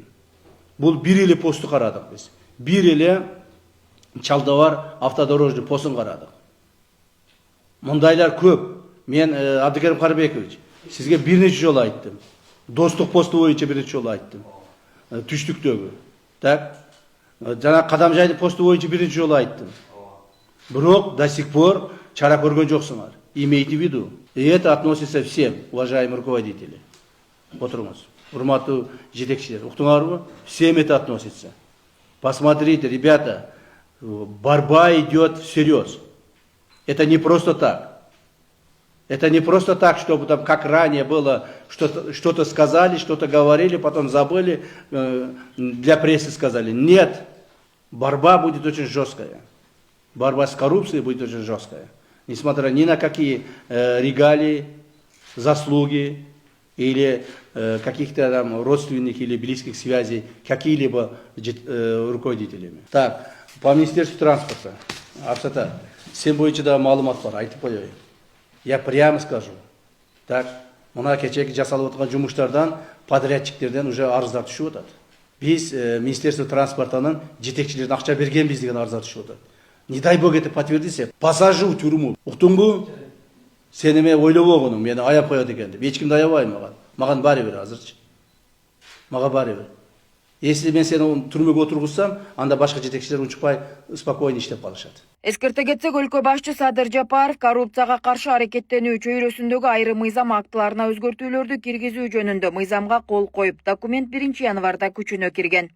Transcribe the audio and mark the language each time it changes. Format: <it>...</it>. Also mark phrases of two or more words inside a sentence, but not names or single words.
<ky>Бул бир эле посту карадык биз. Бир эле Чалдавар автодорожный постун карадык. Мындайлар көп. Мен Абдыкерим Карыбекович, сизге бир нече жолу айттым. Достук посту боюнча бир нече жолу айттым. Түштүктөгү. Так. Жана Кадамжайдын посту боюнча бир нече жолу айттым. Бирок</ky> <ru>до сих пор</ru> <ky>чара көргөн жоксуңар.</ky> <ru>Имейте в виду. И это относится всем, уважаемые руководители.</ru> <kk>Отырыңыз.</kk> <ky>Урматтуу жетекчилер, уктуңарбы?</ky> <ru>Всем это относится. Посмотрите, ребята, борьба идет всерьез. Это не просто так. Это не просто так, чтобы там, как ранее было, что-то сказали, что-то говорили, потом забыли, для прессы сказали. Нет, борьба будет очень жесткая. Борьба с коррупцией будет очень жесткая. Несмотря ни на какие регалии, заслуги или каких-то там родственных или близких связей какие-либо руководителями. Так, по Министерству транспорта,</ru> <ky>Абсата, сен боюнча да маалымат бар, айтып коеюн.</ky> <ru>Я прямо скажу. Так,</ru> <ky>мына кечеги жасалып аткан жумуштардан, подрядчиктерден уже арыздар түшүп атат. Биз</ky> <ru>Министерство транспортанын</ru> <ky>жетекчилерине акча бергенбиз деген арыздар түшүп атат.</ky> <ru>Не дай бог это подтвердится, посажу в тюрьму.</ru> <ky>Уктуңбу? Сени мен ойлоп болгонум, мени аяп коет экен деп. Эч кимди аябай маган. Маган баары бир азырчы. Мага баары бир. Если мен сени түрмөгө отургузсам, анда башка жетекчилер учпай, спокойно иштеп калышат. Эскерте кетсек, өлкө башчы Садыр Жапаров коррупцияга каршы аракеттенүү чөйрөсүндөгү айрым мыйзам актыларына өзгөртүүлөрдү киргизүү жөнүндө мыйзамга кол коюп, документ 1 январда күчүнө кирген.</ky>